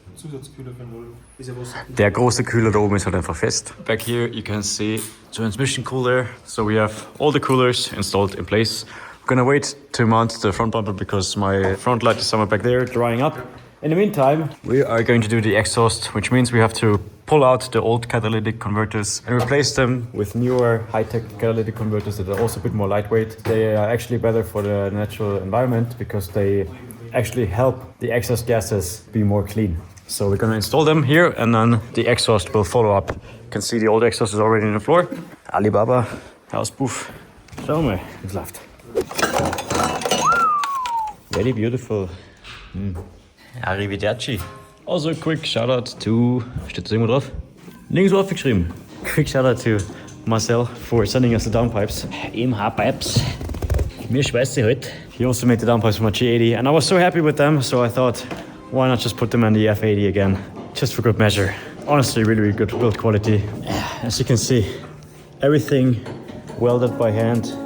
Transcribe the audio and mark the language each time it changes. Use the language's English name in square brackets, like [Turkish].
[German] Zusatzkühler für den Wohl. Ist ja Wasser. Der große Kühler da oben ist halt einfach fest. [English] Back here you can see transmission cooler. So we have all the coolers installed in place. I'm gonna wait to mount the front bumper because my front light is somewhere back there drying up. In the meantime, we are going to do the exhaust, which means we have to pull out the old catalytic converters and replace them with newer high-tech catalytic converters that are also a bit more lightweight. They are actually better for the natural environment because they actually help the exhaust gases be more clean. So we're gonna install them here and then the exhaust will follow up. You can see the old exhaust is already on the floor. [German] Alibaba, Hauspuff. Schau mal, es läuft. [English] Very beautiful. Arrivederci. Also a quick shout out to, [German] steht das irgendwo drauf? Nirgendwo aufgeschrieben. [English] Quick shout out to Marcel for sending us the downpipes. Pipes. [German] Mir schweißt sie halt. [English] He also made the downpipes for my G80 and I was so happy with them, so I thought, why not just put them in the F80 again? Just for good measure. Honestly, really good build quality. As you can see, everything welded by hand.